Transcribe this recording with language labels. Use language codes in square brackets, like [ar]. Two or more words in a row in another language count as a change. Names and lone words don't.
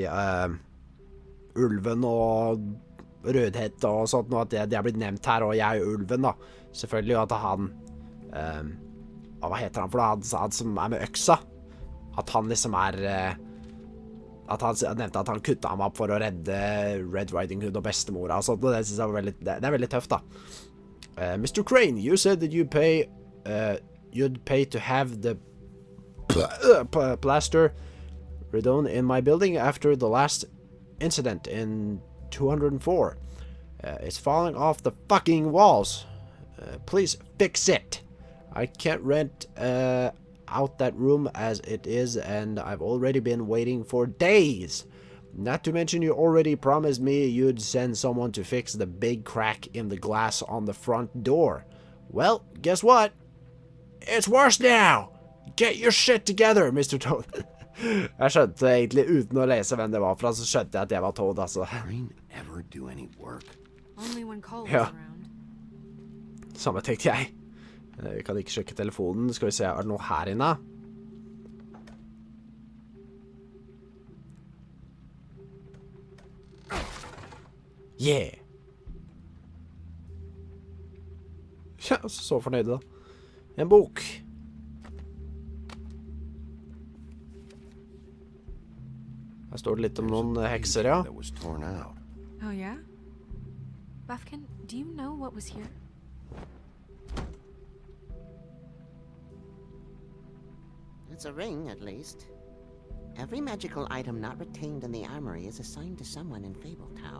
[no] Ulven og Rødhette og sånt, og at det er blitt nevnt her, og jeg er Ulven, da. Selvfølgelig at han... hva heter han for det? Han som er med øksa. At han liksom er... At han nevnte at han kuttet ham opp for å redde Red Riding Hood og bestemora og sånt, og det synes jeg var veldig... Det er veldig tøft, da. [en] Mr. Crane, you said that you'd pay to have the plaster redone in my building after the last incident in 204. It's falling off the fucking walls. Please fix it. I can't rent out that room as it is, and I've already been waiting for days. Not to mention you already promised me you'd send someone to fix the big crack in the glass on the front door. Well, guess what? It's worse now! Get your shit together, Mr. Toad. [no] Jeg skjønte egentlig, uten å lese hvem det var fra, så skjønte jeg at jeg var Toad, altså. [en] Crane ever do any work? Only when Cole was [no] Ja. [en] around. [no] Samme tenkte jeg. Vi kan ikke sjekke telefonen. Skal vi se, er det noe her inne? [en] Yeah! [no] Ja, så fornøyde da. En bok. Her står det litt om noen hekser, ja. [en] That was torn out. Oh, yeah? Buffkin, do you know what was here? It's a ring, at least. Every magical item not retained in the armory is assigned to someone in Fabletown.